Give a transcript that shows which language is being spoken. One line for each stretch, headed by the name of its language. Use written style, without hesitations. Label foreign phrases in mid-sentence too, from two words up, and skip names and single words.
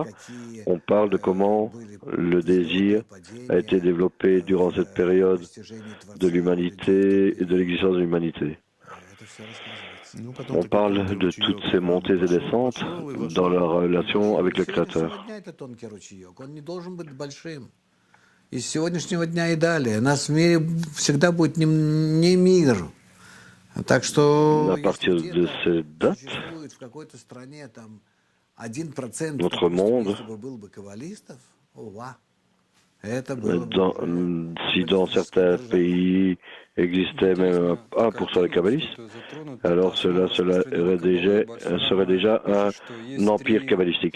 French: On parle de comment le désir a été développé durant cette période de l'humanité et de l'existence de l'humanité. On parle de toutes ces montées et descentes dans leur relation avec le Créateur.
Russian: И с сегодняшнего дня и далее. Нас в мире всегда будет не мир. Так что,
French: à partir de cette date,
Russian: в какой-то стране там 1%,
French: notre monde, si dans certains pays existait même 1% de kabbalistes, alors cela serait déjà un empire kabbalistique.